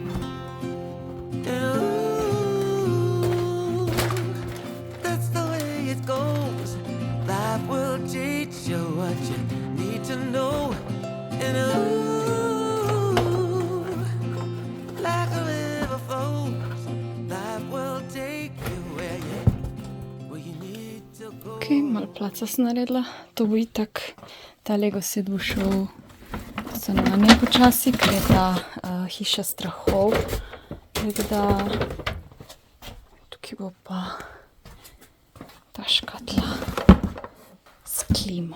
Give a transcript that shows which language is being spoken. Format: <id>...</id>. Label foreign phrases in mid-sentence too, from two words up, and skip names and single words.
<en>That's the way it goes. Life will teach you what you need to know. And like a river flows, life will take you where you need to go.</en> <sl>Ok, malo placa sem naredila. To bo itak, ta Lego set bo šel stanovanje počasi, ker je ta hiša strahov. Tako da tukaj bo pa ta škatla s klimo.</sl>